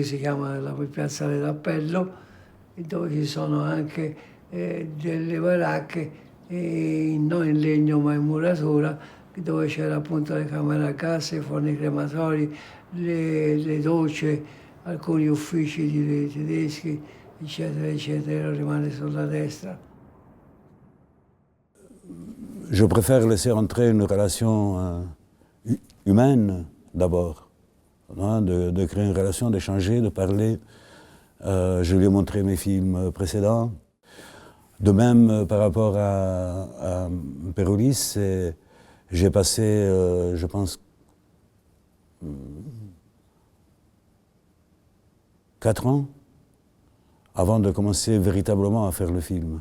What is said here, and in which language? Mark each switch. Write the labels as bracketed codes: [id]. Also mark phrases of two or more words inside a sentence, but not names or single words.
[it] si chiama il piazzale d'appello, dove ci sono anche delle baracche non in legno ma in muratura, dove c'era appunto le camere a gas, i forni crematori, le docce, alcuni uffici di tedeschi, eccetera, eccetera, rimane sulla destra. [fr] Je préfère laisser entrer une relation humaine d'abord, hein, de créer une relation, d'échanger, de parler. Je lui ai montré mes films précédents. De même, par rapport à Peroulis, j'ai passé, je pense, 4 ans avant de commencer véritablement à faire le film.